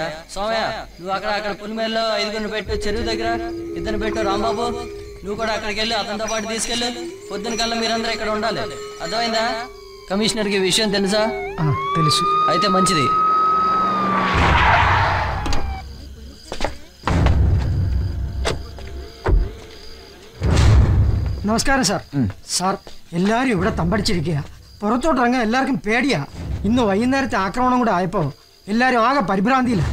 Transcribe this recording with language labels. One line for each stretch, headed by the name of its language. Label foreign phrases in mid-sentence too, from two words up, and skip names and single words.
Telugu: సోమయ్య, నువ్వు అక్కడ పులిమేల్లో 5 పెట్టు, చెరువు దగ్గర 2 పెట్టు. రాంబాబు, నువ్వు కూడా అక్కడికి వెళ్ళి అతనితో పాటు తీసుకెళ్ళు. పొద్దున కల్లా మీరందరూ ఇక్కడ ఉండాలి. అర్థమైందా? కమిషనర్కి విషయం తెలుసా? తెలుసు. అయితే మంచిది.
Malayalam: നമസ്കാരം സാർ. സാർ, എല്ലാവരും ഇവിടെ തമ്പടിച്ചിരിക്കുക. പുറത്തോട്ടിറങ്ങാൻ എല്ലാവർക്കും പേടിയാ. ഇന്ന് വൈകുന്നേരത്തെ ആക്രമണം കൂടെ ആയപ്പോ എല്ലാരും ആകെ പരിഭ്രാന്തിയില്ല.